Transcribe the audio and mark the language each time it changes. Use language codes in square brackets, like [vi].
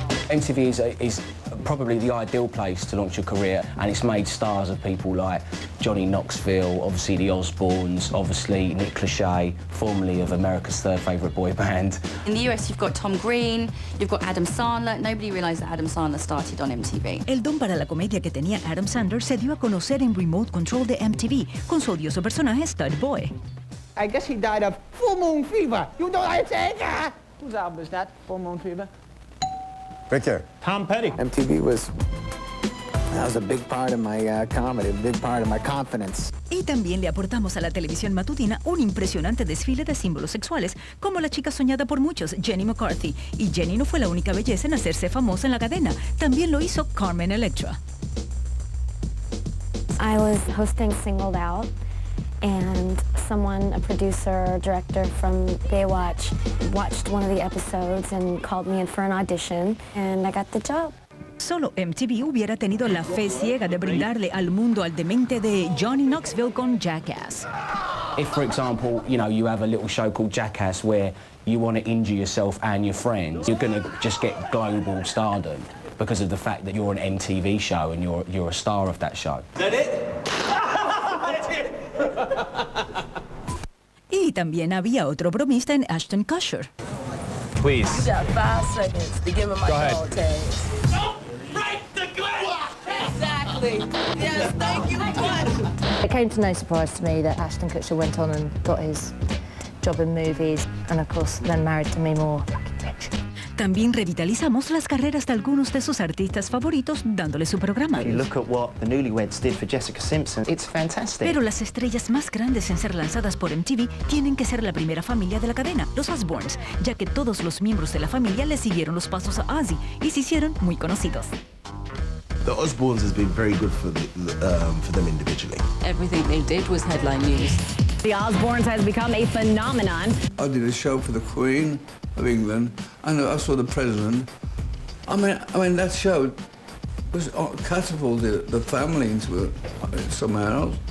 [en] MTV is probably the ideal place to launch your career, and it's made stars of people like Johnny Knoxville, obviously the Osbournes, obviously Nick Lachey, formerly of America's third favourite boy band. In the US, you've got Tom Green, you've got Adam Sandler. Nobody realised that Adam Sandler started on MTV. [es] El don para la comedia que tenía Adam Sandler se dio a conocer en Remote Control de MTV, con su odioso personaje Stud Boy. [en] I guess he died of full moon fever. You know what I'm saying? Whose album is that? Full Moon Fever? Right there. Tom Petty. MTV was a big part of my comedy, a big part of my confidence. [es] Y también le aportamos a la televisión matutina un impresionante desfile de símbolos sexuales, como la chica soñada por muchos, Jenny McCarthy. Y Jenny no fue la única belleza en hacerse famosa en la cadena. También lo hizo Carmen Electra. [en] I was hosting Singled Out, and someone, a producer, director from Baywatch, watched one of the episodes and called me in for an audition, and I got the job. [es] Solo MTV hubiera tenido la fe ciega de brindarle al mundo al demente de Johnny Knoxville con Jackass. [en] If, for example, you have a little show called Jackass where you want to injure yourself and your friends, you're going to just get global stardom because of the fact that you're an MTV show and you're a star of that show. Is that it? [es] Y también había otro bromista en Ashton Kutcher. [en] Please. You got 5 seconds to give him my call tags. Don't break the glass! Exactly. Yes, thank you. It came to no surprise to me that Ashton Kutcher went on and got his job in movies, and of course then married to me more. [es] También revitalizamos las carreras de algunos de sus artistas favoritos dándole su programa. [en] You look at what the Newlyweds did for Jessica Simpson. It's fantastic. [es] Pero las estrellas más grandes en ser lanzadas por MTV tienen que ser la primera familia de la cadena, los Osbournes, ya que todos los miembros de la familia le siguieron los pasos a Ozzy y se hicieron muy conocidos. [en] The Osbournes has been very good for them individually. Everything they did was headline news. The Osbournes has become a phenomenon. I did a show for the Queen of England, and I saw the President. I mean that show was catapulted the family into somehow else.